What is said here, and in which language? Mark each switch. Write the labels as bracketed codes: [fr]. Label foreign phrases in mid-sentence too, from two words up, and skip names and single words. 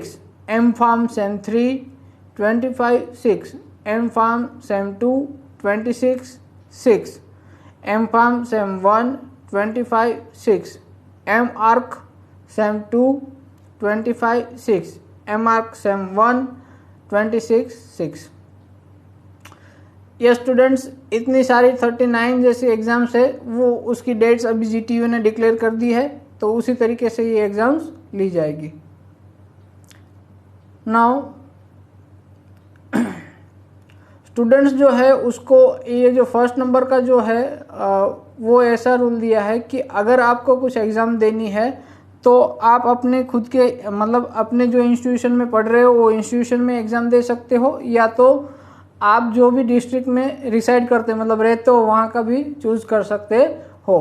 [hi] MPharm Sem 3, 25/6. MPharm Sem 2, 26/6. MPharm Sem 1, 25/6. MArc Sem 2, 25/6. MArc Sem 1, 26/6. ये स्टूडेंट्स, इतनी सारी 39 जैसी एग्ज़ाम्स है, वो उसकी डेट्स अभी GTU ने डिक्लेयर कर दी है, तो उसी तरीके से ये एग्ज़ाम्स ली जाएगी. [en] now students [hi] जो है उसको ये जो [en] first number [hi] का जो है वो ऐसा रूल दिया है कि अगर आपको कुछ एग्ज़ाम देनी है तो आप अपने खुद के मतलब अपने जो इंस्टीट्यूशन में पढ़ रहे हो वो इंस्टीट्यूशन में एग्ज़ाम दे सकते हो, या तो आप जो भी डिस्ट्रिक्ट में रिसाइड करते मतलब रहते हो वहाँ का भी चूज़ कर सकते हो.